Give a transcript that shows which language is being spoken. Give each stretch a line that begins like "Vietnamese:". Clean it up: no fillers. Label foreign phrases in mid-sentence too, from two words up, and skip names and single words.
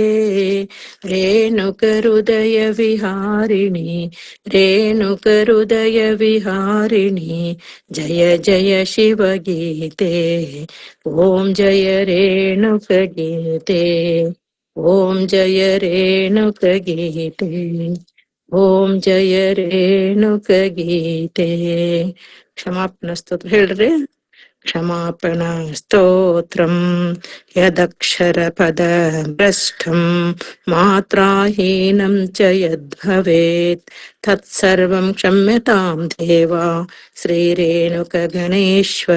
Sanskrit: रेणुक हृदय विहारिणी, रेणुक हृदय विहारिणी, जय जय शिव गीते. ओम जय रेणुक गीते. ओम जय रेणुक गीते. ಓಂ ಜಯ ರೇಣುಕ ಗೀತೆ.
Kannada: ಕ್ಷಮಾಪಣ ಸ್ತೋತ್ರ ಹೇಳ್ರಿ.
Sanskrit: क्षमापण स्तोत्रम् यदक्षरपदभ्रष्टं मात्राहीनं च यद्भवेत् तत्सर्वं क्षम्यतां देवा श्रीरेणुकगणेश्वर.